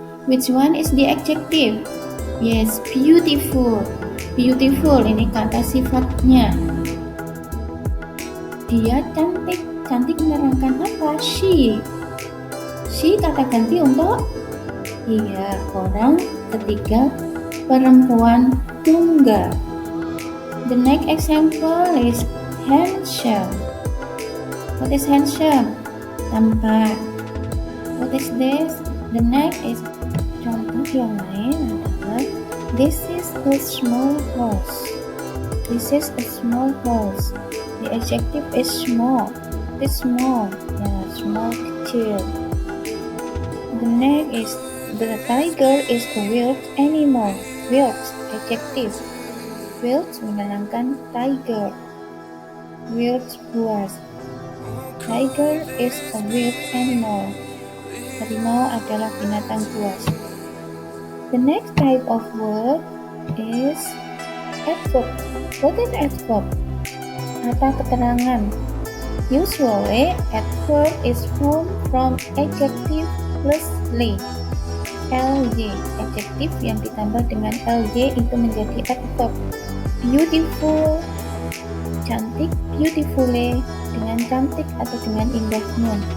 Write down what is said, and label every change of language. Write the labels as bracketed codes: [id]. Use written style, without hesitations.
[en] Which one is the adjective? Yes, beautiful. [id] Beautiful, ini kata sifatnya. Dia cantik. Cantik menerangkan apa? She. She kata ganti untuk orang ketiga, perempuan tunggal. [en] The next example is handsome. What is handsome? Tampan. What is this? The next is contoh yang lain adalah this is a small horse. This is a small horse. The adjective is small. It's small. Yeah, small, kecil. The next is the tiger is a wild animal. Wild, adjective. Wild menerangkan tiger. Wild, buas. Tiger is a wild animal. [id] Harimau adalah binatang buas. [en] The next type of word is adverb. What is adverb? Kata keterangan. Usually, adverb is formed from adjective plus ly. ly. [id] Adjektif yang ditambah dengan ly itu menjadi adverb. Beautiful, cantik, beautifully, dengan cantik atau dengan indahnya.